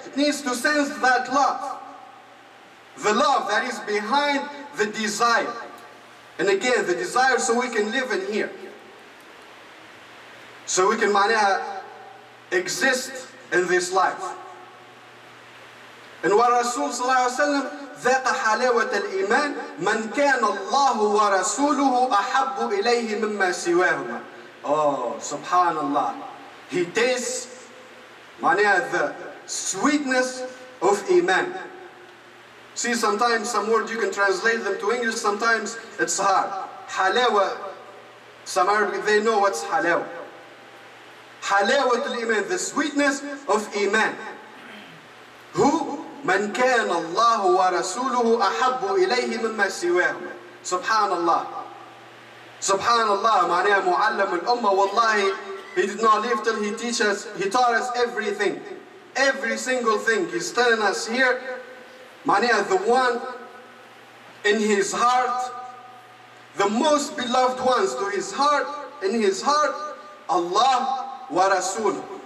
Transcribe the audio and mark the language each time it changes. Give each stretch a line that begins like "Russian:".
English: It needs to sense that love. The love that is behind the desire. And again, the desire so we can live in here. So we can exist in this life. And what Rasul sallallahu alayhi wa sallam,
Arabic: ذاق حلاوة الإيمان من كان الله ورسوله أحب إليه مما سواهما.
English: Oh, subhanallah. He tastes the sweetness of Iman. See, sometimes some words you can translate them to English, sometimes it's hard. Halawa, some Arabic, they know what's halawa. Halawat al-Iman, the sweetness of Iman. Who?
Arabic: من كان الله ورسوله أحب إليه مما سواهما. Subhanallah. Subhanallah, معناها معلم الأمة.
English: Wallahi, he did not live till he taught us everything. Every single thing. He's telling us here, معناها the one in his heart, the most beloved ones to his heart, in his heart, Allah wa Rasul.